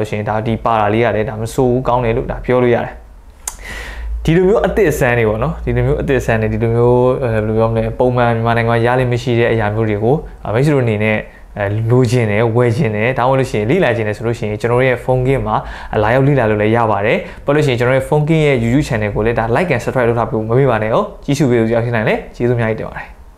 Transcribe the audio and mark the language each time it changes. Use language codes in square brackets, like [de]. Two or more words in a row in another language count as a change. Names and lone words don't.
[my] လို့ရှိရင်ဒါဒီပါလာလေးရတယ်ဒါမစိုးဘူးကောင်းတယ်လို့ဒါပြောလို့ရတယ်ဒီလိုမျိုးအသစ်ဆန်းတွေပေါ့နော်ဒီလိုမျိုးအသစ်ဆန်းတွေဒီလိုမျိုးဘယ်လိုပြောမလဲပုံမှန်မြန်မာနိုင်ငံမှာရလိမ့်မရှိတဲ့အရာမျိုးတွေကိုမိတ်ဆွေတို့အနေနဲ့လိုချင်တယ်ဝယ်ချင်တယ်ဒါမှမဟုတ်လို့ရှိရင်လေ့လာချင်တယ်ဆိုလို့ရှိရင်ကျွန်တော်ရဲ့ [en] phone game [my] မှာလာရောက်လေ့လာလို့လည်းရပါတယ်ပြီးလို့ရှိရင်ကျွန်တော်ရဲ့ [en] phone game [my] ရဲ့ YouTube channel ကိုလည်းဒါ [en] like and subscribe [my] လုပ်ထားပြီးမမေ့ပါနဲ့ဟုတ်ကြည့်ရှုပေးလို့ရဖြစ်နိုင်လေကျေးဇူးအများကြီးတင်ပါတယ်